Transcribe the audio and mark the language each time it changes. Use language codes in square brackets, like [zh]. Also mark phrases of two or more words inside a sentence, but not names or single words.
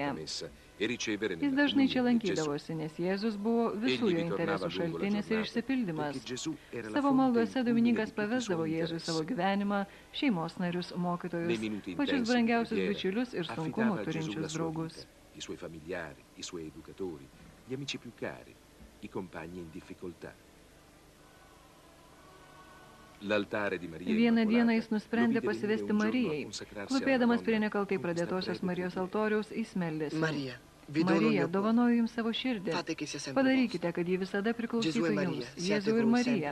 [lt] Jis dažnai čia lankydavosi, nes Jėzus buvo visų jo interesų šaltinis ir išsipildymas. Savo maldose Dominikas pavesdavo Jėzui savo gyvenimą, šeimos narius, mokytojus, pačius brangiausius bičiulius ir sunkumų turinčius draugus. [it] I suoi familiari, i suoi educatori, gli amici più cari, i compagni in difficoltà. [lt] Vieną dieną jis nusprendė pasivesti Marijai. Klupėdamas prie nekaltai pradėtosios Marijos altoriaus, jis meldėsi. Marija, dovanoju jums savo širdį. Padarykite, kad ji visada priklausytų jums, Jėzų ir Marija.